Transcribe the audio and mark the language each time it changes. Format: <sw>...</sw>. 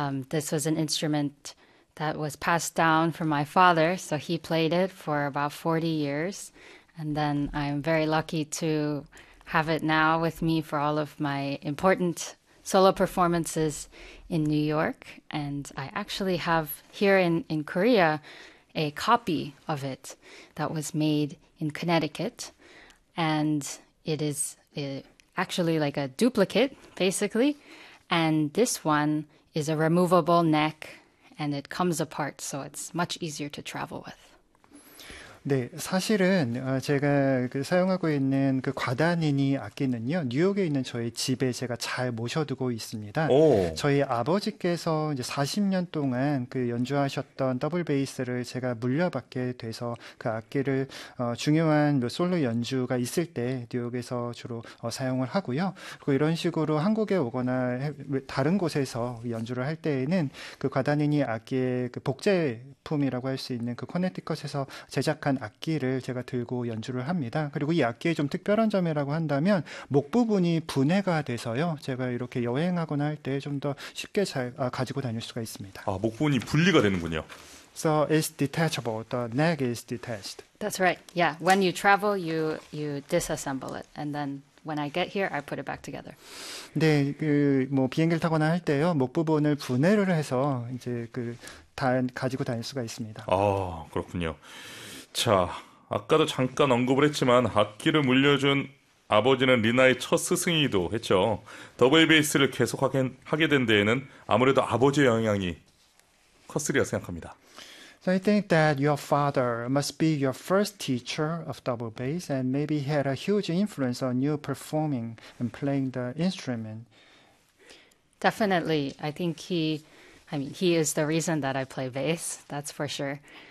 <en>This was an instrument that was passed down from my father, so he played it for about 40 years, and then I'm very lucky to have it now with me for all of my important solo performances in New York, and I actually have here in Korea a copy of it that was made in Connecticut. And it is actually like a duplicate, basically. And this one is a removable neck and it comes apart, so it's much easier to travel with.</en> <ko>네, 사실은 제가 사용하고 있는 그 과다니니 악기는요, 뉴욕에 있는 저희 집에 제가 잘 모셔두고 있습니다. 오. 저희 아버지께서 이제 40년 동안 그 연주하셨던 더블 베이스를 제가 물려받게 돼서 그 악기를 중요한 몇 솔로 연주가 있을 때 뉴욕에서 주로 사용을 하고요. 그리고 이런 식으로 한국에 오거나 다른 곳에서 연주를 할 때에는 그 과다니니 악기의 그 복제품이라고 할수 있는 그 코네티컷에서 제작 악기를 제가 들고 연주를 합니다. 그리고 이 악기의 좀 특별한 점이라고 한다면 목 부분이 분해가 돼서요. 제가 이렇게 여행하거나 할때좀더 쉽게 잘 가지고 다닐 수가 있습니다. 아, 목분이 분리가 되는군요.</ko> <en>So it's detachable. The neck is detached. That's right. Yeah. When you travel, you disassemble it. And then when I get here, I put it back together.</en> <ko>네, 그뭐 비행기를 타거나 할 때요. 목 부분을 분해를 해서 이제 그다 가지고 다닐 수가 있습니다. 아, 그렇군요. 자, 아까도 잠깐 언급을 했지만 악기를 물려준 아버지는 리나의 첫 스승이기도 했죠. 더블 베이스를 계속 하게 된 데에는 아무래도 아버지의 영향이 컸으리라 생각합니다.</ko> <en>So I think that your father must be your first teacher of double bass, and maybe he had a huge influence on you performing and playing the instrument. Definitely. I think he is the reason that I play bass, that's for sure.</en>